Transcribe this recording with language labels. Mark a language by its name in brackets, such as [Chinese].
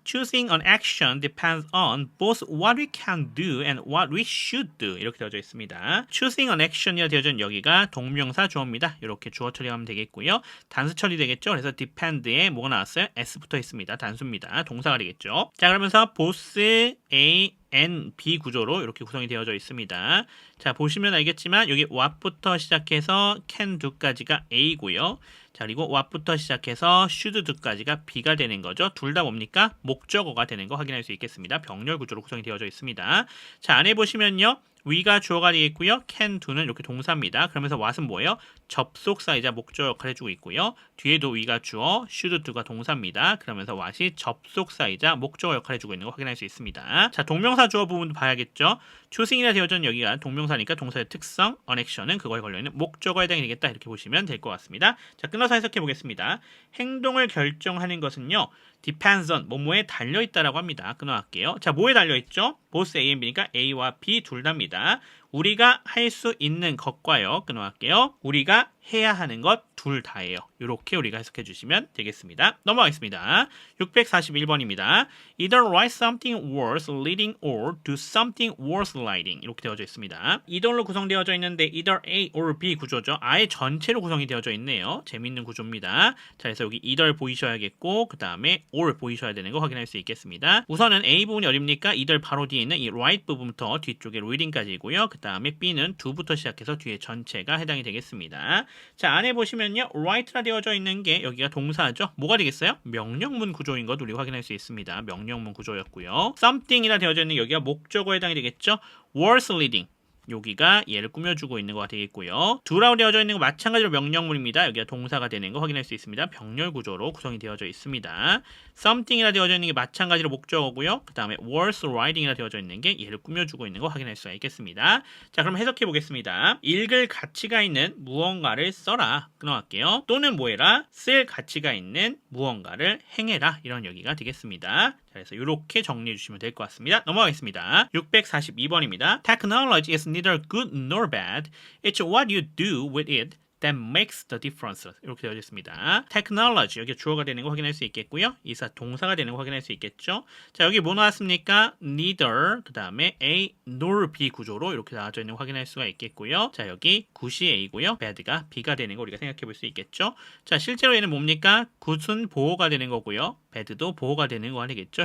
[English] Choosing an action depends on both what we can do and what we should do. [Korean] 이렇게 되어져 있습니다. [English] Choosing an action [Korean] 이라 되어져 있는 여기가 동명사 주어입니다. 이렇게 주어 처리하면 되겠고요. 단수 처리 되겠죠. 그래서 depend에 뭐가 나왔어요? S 붙어 있습니다. 단수입니다. 동사가 되겠죠. 자, 그러면서 both A and B 구조로 이렇게 구성이 되어져 있습니다. 자, 보시면 알겠지만 여기 what부터 시작해서 can do까지가 A고요. 자, 그리고 what부터 시작해서 should do까지가 B가 되는 거죠. 둘 다 뭡니까? 목적어가 되는 거 확인할 수 있겠습니다. 병렬 구조로 구성이 되어져 있습니다. 자, 안에 보시면요. we가 주어가 되겠고요. can do는 이렇게 동사입니다. 그러면서 what은 뭐예요? 접속사이자 목적 역할을 해주고 있고요. 뒤에도 we가 주어, should do가 동사입니다. 그러면서 what이 접속사이자 목적 역할을 해주고 있는 거 확인할 수 있습니다. 자, 동명사 주어 부분도 봐야겠죠. choosing이라 되어져 있는 여기가 동명사니까 동사의 특성, on action은 그거에 걸려있는 목적어에 해당이 되겠다. 이렇게 보시면 될 것 같습니다. 자, 끊어서 해석해 보겠습니다. 행동을 결정하는 것은요. depends on 뭐뭐에 달려있다라고 합니다. 끊어갈게요. 자, 뭐에 달려있죠? both A and B니까 A와 B 둘 다입니다. 우리가 할 수 있는 것과요. 끊어갈게요. 우리가 해야 하는 것 둘 다예요. 이렇게 우리가 해석해 주시면 되겠습니다. 넘어가겠습니다. 641번입니다. [English] Either write something worth reading or do something worth writing. [Korean] 이렇게 되어져 있습니다. either로 구성되어져 있는데 either A or B 구조죠. 아예 전체로 구성이 되어져 있네요. 재밌는 구조입니다. 자, 그래서 여기 either 보이셔야겠고 그 다음에 or 보이셔야 되는 거 확인할 수 있겠습니다. 우선은 A 부분이 어딥니까? either 바로 뒤에 있는 이 write 부분부터 뒤쪽에 reading까지고요. 그 다음에 B는 do부터 시작해서 뒤에 전체가 해당이 되겠습니다. 자, 안에 보시면요. write라 되어져 있는 게 여기가 동사죠. 뭐가 되겠어요? 명령문 구조인 것 우리 확인할 수 있습니다. 명령문 구조였고요. something이라 되어져 있는 여기가 목적어에 해당이 되겠죠. [English] worth reading. [Korean] 여기가 얘를 꾸며주고 있는 거가 되겠고요. do라고 되어져 있는 거 마찬가지로 명령문입니다. 여기가 동사가 되는 거 확인할 수 있습니다. 병렬 구조로 구성이 되어져 있습니다. something이라 되어져 있는 게 마찬가지로 목적어고요. 그 다음에 worth writing이라 되어져 있는 게 얘를 꾸며주고 있는 거 확인할 수가 있겠습니다. 자, 그럼 해석해 보겠습니다. 읽을 가치가 있는 무언가를 써라. 끊어갈게요. 또는 뭐 해라? 쓸 가치가 있는 무언가를 행해라. 이런 여기가 되겠습니다. 자, 그래서 이렇게 정리해 주시면 될 것 같습니다. 넘어가겠습니다. 642번입니다. [English] Technology is neither good nor bad. It's what you do with it that makes the difference. [Korean] 이렇게 되어 있습니다. technology 여기 주어가 되는 거 확인할 수 있겠고요. 이사 동사가 되는 거 확인할 수 있겠죠. 자, 여기 뭐 나왔습니까? neither 그 다음에 A nor B 구조로 이렇게 나와져 있는 거 확인할 수가 있겠고요. 자, 여기 good이 A고요. bad가 B가 되는 거 우리가 생각해 볼 수 있겠죠. 자, 실제로 얘는 뭡니까? good은 보호가 되는 거고요. bad도 보호가 되는 거 아니겠죠.